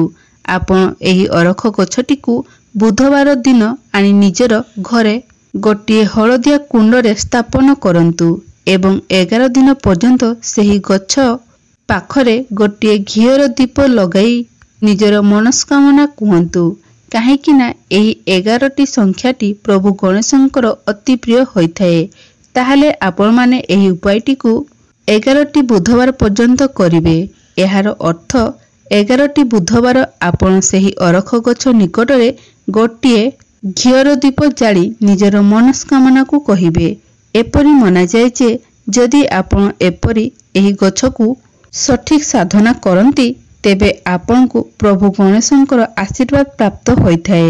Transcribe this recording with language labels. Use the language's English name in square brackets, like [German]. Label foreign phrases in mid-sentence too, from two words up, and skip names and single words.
[Odia] ଆପଣ ଏହି ଅରଖ ଗଛଟି କୁ ବୁଧବାର ଦିନ ଆଣି ନିଜର ଘରେ ଗୋଟିଏ ହଳଦିଆ କୁଣ୍ଡରେ ସ୍ଥାପନ କରନ୍ତୁ ଏବଂ 11 ଦିନ ପର୍ଯ୍ୟନ୍ତ ସେହି ଗଛ ପାଖରେ ଗୋଟିଏ ଘିଅର ଦୀପ ଲଗାଇ ନିଜର ମନସ୍କାମନା କହନ୍ତୁ। କାହିଁକି ନା ଏହି 11ଟି ସଂଖ୍ୟାଟି ପ୍ରଭୁ ଗଣେଶଙ୍କର ଅତି ପ୍ରିୟ ହୋଇଥାଏ। ତାହାଲେ ଆପଣ ମାନେ ଏହି ଉପାୟଟି କୁ 11ଟି ବୁଧବାର ପର୍ଯ୍ୟନ୍ତ କରିବେ। ଏହାର ଅର୍ଥ 11ଟି ବୁଧବାର ଆପଣ ସେହି ଅରଖ ଗଛ ନିକଟରେ ଗୋଟିଏ ଘିଅର ଦୀପ ଜାଳି ନିଜର ମନସ୍କାମନା କୁ କହିବେ। ଏପରି ମନା ଯାଏ ଯେ ଯଦି ଆପଣ ଏପରି ଏହି ଗଛ କୁ ସଠିକ ସାଧନା କରନ୍ତି, ତେବେ ଆପଣ କୁ ପ୍ରଭୁ ଗଣେଶଙ୍କର ଆଶୀର୍ବାଦ ପ୍ରାପ୍ତ ହୋଇଥାଏ।